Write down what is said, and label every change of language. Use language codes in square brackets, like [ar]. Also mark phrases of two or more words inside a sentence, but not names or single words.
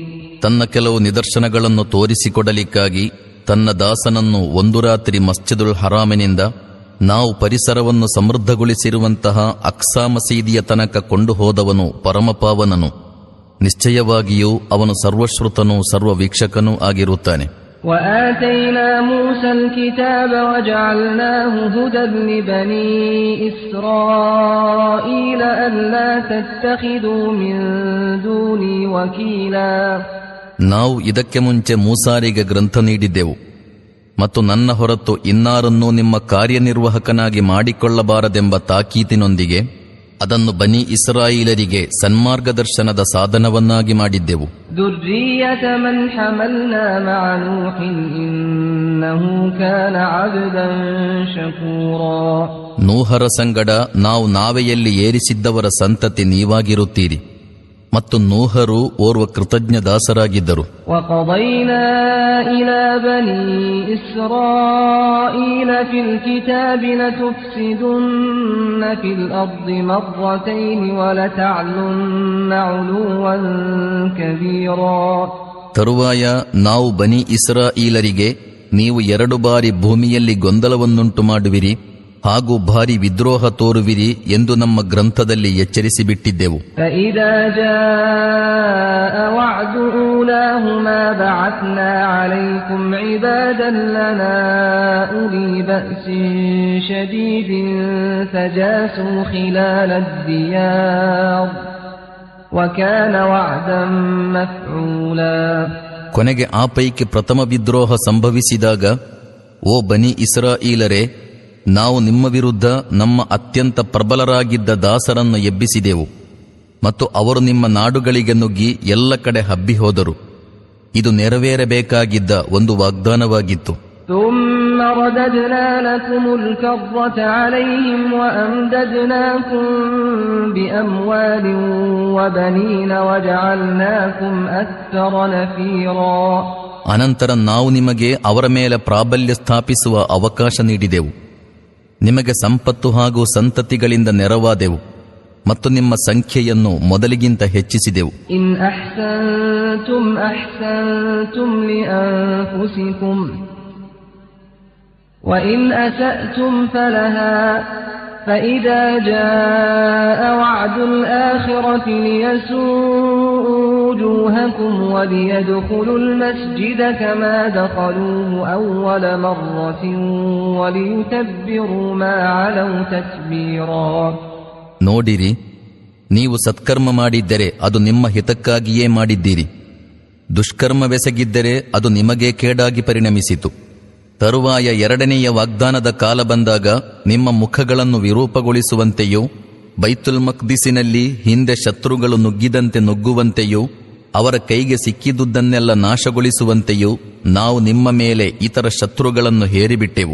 [kn] ತನ್ನ ಕೆಲವು ನಿದರ್ಶನಗಳನ್ನು ತೋರಿಸಿಕೊಡಲಿಕ್ಕಾಗಿ ತನ್ನ ದಾಸನನ್ನು ಒಂದು ರಾತ್ರಿ ಮಸ್ಜಿದುಲ್ ಹರಾಮಿನಿಂದ ನಾವು ಪರಿಸರವನ್ನು ಸಮೃದ್ಧಗೊಳಿಸಿರುವಂತಹ ಅಕ್ಸಾ ಮಸೀದಿಯ ತನಕ ಕೊಂಡು ಹೋದವನು ಪರಮಪಾವನನು. ನಿಶ್ಚಯವಾಗಿಯೂ ಅವನು ಸರ್ವಶ್ರುತನೂ ಸರ್ವವೀಕ್ಷಕನೂ ಆಗಿರುತ್ತಾನೆ. [ar] وآتينا موسى الكتاب وجعلناه هدى لبني إسرائيل ألا تتخذوا من دوني وكيلا. [kn] ನಾವು ಇದಕ್ಕೆ ಮುಂಚೆ ಮೂಸಾರಿಗೆ ಗ್ರಂಥ ನೀಡಿದ್ದೆವು ಮತ್ತು ನನ್ನ ಹೊರತು ಇನ್ನಾರನ್ನೂ ನಿಮ್ಮ ಕಾರ್ಯನಿರ್ವಾಹಕನಾಗಿ ಮಾಡಿಕೊಳ್ಳಬಾರದೆಂಬ ತಾಕೀತಿನೊಂದಿಗೆ ಅದನ್ನು ಬನಿ ಇಸ್ರಾಯೇಲರಿಗೆ ಸನ್ಮಾರ್ಗದರ್ಶನದ ಸಾಧನವನ್ನಾಗಿ ಮಾಡಿದ್ದೆವು. [ar] ذُرِّيَّةَ مَنْ حَمَلْنَا مَعَ نُوحٍ إِنَّهُ كَانَ عَبْدًا شَكُورًا. [kn] ನೂಹರ ಸಂಗಡ ನಾವು ನಾವೆಯಲ್ಲಿ ಏರಿಸಿದ್ದವರ ಸಂತತಿ ನೀವಾಗಿರುತ್ತೀರಿ ಮತ್ತು ನೂಹರು ಓರ್ವ ಕೃತಜ್ಞ ದಾಸರಾಗಿದ್ದರು. [ar] وَقَضَيْنَا إِلَى بَنِي إِسْرَائِيلَ فِي الْكِتَابِ لَتُفْسِدُنَّ فِي الْأَرْضِ مَرَّتَيْنِ وَلَتَعْلُنَّ عُلُوًّا كَبِيرًا. [kn] ತರುವಾಯ ನಾವು ಬನಿ ಇಸ್ರಾಯೇಲರಿಗೆ ನೀವು 2 ಬಾರಿ ಭೂಮಿಯಲ್ಲಿ ಗೊಂದಲವನ್ನುಂಟು ಮಾಡುವಿರಿ ಹಾಗೂ ಭಾರಿ ವಿದ್ರೋಹ ತೋರುವಿರಿ ಎಂದು ನಮ್ಮ ಗ್ರಂಥದಲ್ಲಿ ಎಚ್ಚರಿಸಿ ಬಿಟ್ಟಿದ್ದೆವು. [ar] فَإِذَا جَاءَ وَعْدُ أُولَاهُمَا بَعَثْنَا عَلَيْكُمْ عِبَادًا لَنَا أُولِي بَأْسٍ شَدِيدٍ فَجَاسُوا خِلَالَ الدِّيَارِ وَكَانَ وَعْدًا مَفْعُولًا. [kn] ಕೊನೆಗೆ ಆ ಪೈಕಿ ಪ್ರಥಮ ವಿದ್ರೋಹ ಸಂಭವಿಸಿದಾಗ, ಓ ಬನಿ ಇಸ್ರಾಯೇಲರೇ, ನಾವು ನಿಮ್ಮ ವಿರುದ್ಧ ನಮ್ಮ ಅತ್ಯಂತ ಪ್ರಬಲರಾಗಿದ್ದ ದಾಸರನ್ನು ಎಬ್ಬಿಸಿದೆವು ಮತ್ತು ಅವರು ನಿಮ್ಮ ನಾಡುಗಳಿಗೆ ನುಗ್ಗಿ ಎಲ್ಲ ಕಡೆ ಹಬ್ಬಿ ಹೋದರು. ಇದು ನೆರವೇರಬೇಕಾಗಿದ್ದ ಒಂದು ವಾಗ್ದಾನವಾಗಿತ್ತು. [ar] ثُمَّ رَدَدْنَا لَكُمُ الْكَرَّةَ عَلَيْهِمْ وَأَمْدَدْنَاكُمْ بِأَمْوَالٍ وَبَنِينَ وَجَعَلْنَاكُمْ أَكْثَرَ نَفِيرًا. [kn] ಅನಂತರ ನಾವು ನಿಮಗೆ ಅವರ ಮೇಲೆ ಪ್ರಾಬಲ್ಯ ಸ್ಥಾಪಿಸುವ ಅವಕಾಶ ನೀಡಿದೆವು, ನಿಮಗೆ ಸಂಪತ್ತು ಹಾಗೂ ಸಂತತಿಗಳಿಂದ ನೆರವಾದೆವು ಮತ್ತು ನಿಮ್ಮ ಸಂಖ್ಯೆಯನ್ನು ಮೊದಲಿಗಿಂತ ಹೆಚ್ಚಿಸಿದೆವು. [ar] إن أحسنتم أحسنتم لأنفسكم وإن أسأتم فلها فإذا جاء وعد الآخرة ليسوءوا وجوهكم وليدخلوا المسجد كما دخلوه أول مرة وليتبروا ما علوا تتبيرا. [kn] ನೋಡಿರಿ, ನೀವು ಸತ್ಕರ್ಮ ಮಾಡಿದ್ದರೆ ಅದು ನಿಮ್ಮ ಹಿತಕ್ಕಾಗಿಯೇ ಮಾಡಿದ್ದೀರಿ, ದುಷ್ಕರ್ಮವೆಸಗಿದ್ದರೆ ಅದು ನಿಮಗೆ ಕೇಡಾಗಿ ಪರಿಣಮಿಸಿತು. ತರುವಾಯ 2ನೆಯ ವಾಗ್ದಾನದ ಕಾಲ ಬಂದಾಗ ನಿಮ್ಮ ಮುಖಗಳನ್ನು ವಿರೂಪಗೊಳಿಸುವಂತೆಯೂ ಬೈತುಲ್ ಮಕ್ದಿಸಿನಲ್ಲಿ ಹಿಂದೆ ಶತ್ರುಗಳು ನುಗ್ಗಿದಂತೆ ನುಗ್ಗುವಂತೆಯೂ ಅವರ ಕೈಗೆ ಸಿಕ್ಕಿದುದನ್ನೆಲ್ಲ ನಾಶಗೊಳಿಸುವಂತೆಯೂ ನಾವು ನಿಮ್ಮ ಮೇಲೆ ಇತರ ಶತ್ರುಗಳನ್ನು ಹೇರಿಬಿಟ್ಟೆವು.